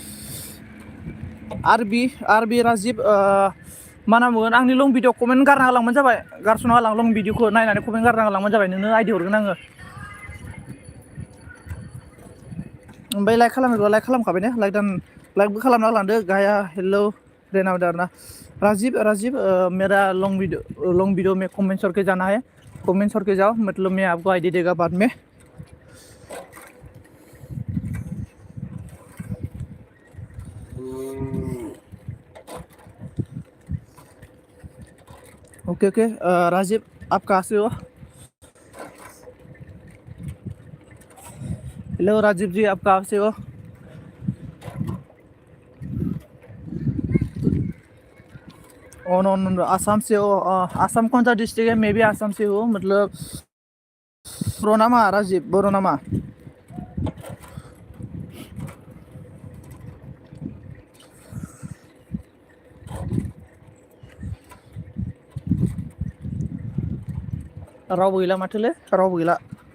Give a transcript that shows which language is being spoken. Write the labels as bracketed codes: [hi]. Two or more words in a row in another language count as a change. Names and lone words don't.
[brx] आरबि राजिब मा होनना बुंगोन आंनि लं भिडिअ कमेन्ट गारना होलांबानो जाबाय गारस'ना होलां लं भिडिअखौ नायनानै कमेन्ट गारना होलांबानो जाबाय नोंनो आइडि हरगोन आङो ओमफ्राय लाइक खालामोबा लाइक खालामखाबाय ने लाइकबो खालामना लांदो गाया हेलौ रेनावदो आरोना [hi] राजीव मेरा लॉन्ग वीडियो में कमेंट करके जाना है कमेंट करके जाओ मतलब मैं आपको आईडी देगा बाद में ओके राजीव आप कहाँ से हो हेलो राजीव जी आप कहाँ से हो नो आसाम से हो आसाम कौन सा डिस्ट्रिक्ट है मैं भी आसाम से हूँ मतलब [brx] बरोनामा राजीव बरोनामा रावबो गैला माथोलै रावबो गैला